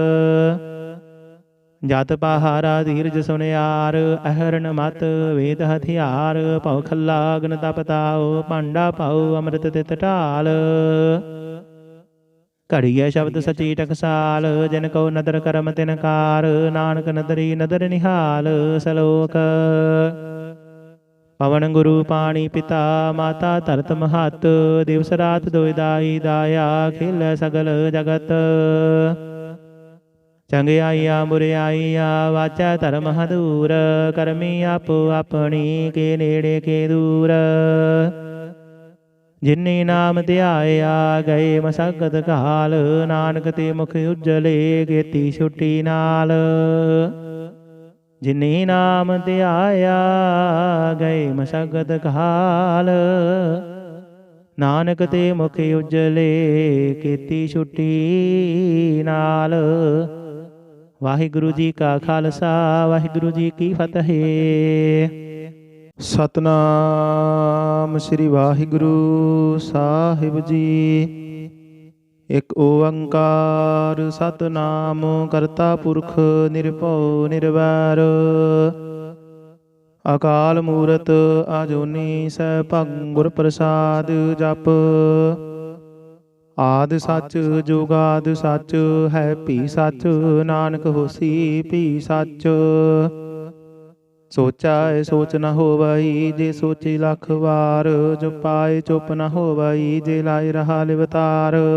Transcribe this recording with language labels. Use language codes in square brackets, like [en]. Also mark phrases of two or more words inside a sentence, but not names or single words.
[pa] ਜਤ ਪਹਾਰਾ ਧੀਰਜ ਸੁਨਿਆਰ, ਅਹਰਨ ਮਤ ਵੇਦ ਹਥਿਆਰ। ਭਵ ਖੱਲਾ ਅਗਨ ਤਪਤਾਓ, ਭਾਂਡਾ ਪਾਓ ਅੰਮ੍ਰਿਤ ਤਿਤ ਢਾਲ। ਘੜਿਆ ਸ਼ਬਦ ਸਚੀ ਟਕਸਾਲ, ਜਿਨ ਕੋ ਨਦਰ ਕਰਮ ਤਿਨਕਾਰ। ਨਾਨਕ ਨਦਰੀ ਨਦਰ ਨਿਹਾਲ ਸਲੋਕ। ਪਵਨ ਗੁਰੂ ਪਾਣੀ ਪਿਤਾ, ਮਾਤਾ ਧਰਤ ਮਹਤ। ਦਿਵਸ ਰਾਤ ਦੋਇ ਦਾਈ ਦਾਇਆ, ਖੇਲ ਸਗਲ ਜਗਤ। ਚੰਗਿਆਈਆ ਬੁਰਿਆਈਆ, ਵਾਚਾ ਧਰਮ ਹਦੂਰ। ਕਰਮੀ ਆਪੋ ਅਪਨੀ, ਕੇ ਨੇੜੇ ਕੇ ਦੂਰ। ਜਿੰਨੀ ਨਾਮ ਧਿਆਇਆ, ਗਏ ਮਸਗਤ ਕਾਲ। ਨਾਨਕ ਤੇ ਮੁਖ ਉੱਜਲੇ, ਕੇਤੀ ਛੁੱਟੀ ਨਾਲ। ਜਿੰਨੀ ਨਾਮ ਧਿਆਇਆ, ਗਏ ਮਸਗਤ ਕਾਲ। ਨਾਨਕ ਤੇ ਮੁਖ ਉੱਜਲੇ, ਕੇਤੀ ਛੁੱਟੀ ਨਾਲ। ਵਾਹਿਗੁਰੂ ਜੀ ਕਾ ਖਾਲਸਾ, ਵਾਹਿਗੁਰੂ ਜੀ ਕੀ ਫਤਿਹ। ਸਤਿਨਾਮ ਸ੍ਰੀ ਵਾਹਿਗੁਰੂ ਸਾਹਿਬ ਜੀ। ਏਕ ਓਂਕਾਰ ਸਤਨਾਮ ਕਰਤਾ ਪੁਰਖ ਨਿਰਭਉ ਨਿਰਵੈਰ। ਅਕਾਲ ਮੂਰਤ ਆਜੋਨੀ ਸੈਭੰ ਗੁਰ ਪ੍ਰਸਾਦ ਜਪ। ਆਦਿ ਸੱਚ ਜੁਗਾਦਿ ਸੱਚ ਹੈ ਭੀ ਸੱਚ, ਨਾਨਕ ਹੋਸੀ ਭੀ ਸੱਚ। ਸੋਚੈ ਸੋਚ ਨ ਹੋਵਈ, ਜੇ ਸੋਚੀ ਲੱਖ ਵਾਰ। ਜੋ ਪਾਏ ਚੁੱਪ ਨ ਹੋਵਈ, ਜੇ ਲਾਇ ਰਹਾ ਲਿਵਤਾਰ।